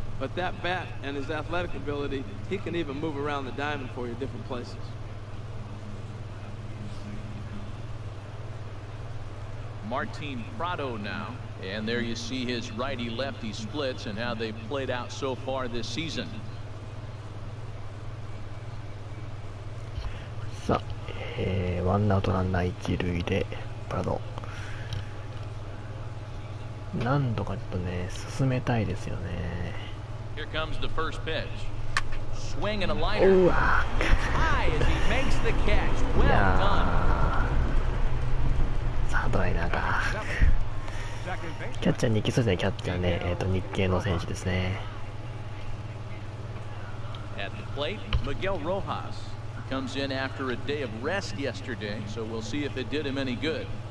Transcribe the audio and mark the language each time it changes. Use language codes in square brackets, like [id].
[en] But that bat and his athletic ability, he can even move around the diamond for you different places. Martin Prado now, and there you see his righty-lefty splits and how they've played out so far this season. [ja] さあ、ワンアウトランナー一塁でプラド。何度かちょっとね進めたいですよね。 [en] Here comes the first pitch. Swing and a liner. High as he makes the catch. Well done. [ja] さあドライナーか。キャッチャーに行きそうですね。キャッチャーね、日系の選手ですね。 [en] At the plate, Miguel Rojas comes in after a day of rest yesterday, so we'll see if it did him any good.